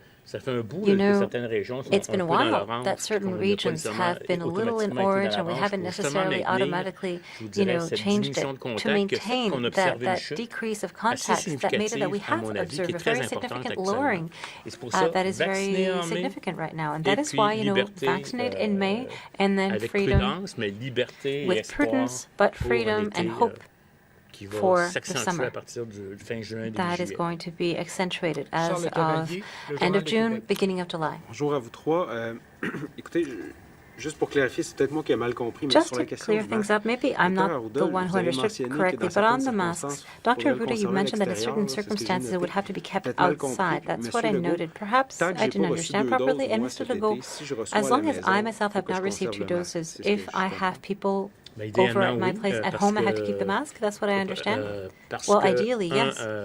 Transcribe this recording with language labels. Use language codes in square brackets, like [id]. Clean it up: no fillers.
[en] You know, it's been a while that certain regions have been a little in orange, and we haven't necessarily automatically, changed it to maintain that decrease of contacts that made it that we have observed a very significant lowering that is very significant right now. And that is why, vaccinate in May, and then freedom with prudence, but freedom and hope for the summer. That is going to be accentuated as of end of June, beginning of July. [fr] Bonjour à vous trois. Écoutez, juste pour clarifier, c'est peut-être moi qui ai mal compris, mais [en] Just [fr] sur la [en] to [fr] question [en] clear things up, maybe I'm not the one who understood correctly, but on the masks, Dr. Arruda, you mentioned that in certain circumstances it would have to be kept outside. That's what I noted. Perhaps I didn't understand properly, and Mr. Legault, as long as I myself have not received 2 doses, if I have people over at my place at home, I have to keep the mask? That's what I understand? Well, ideally, yes.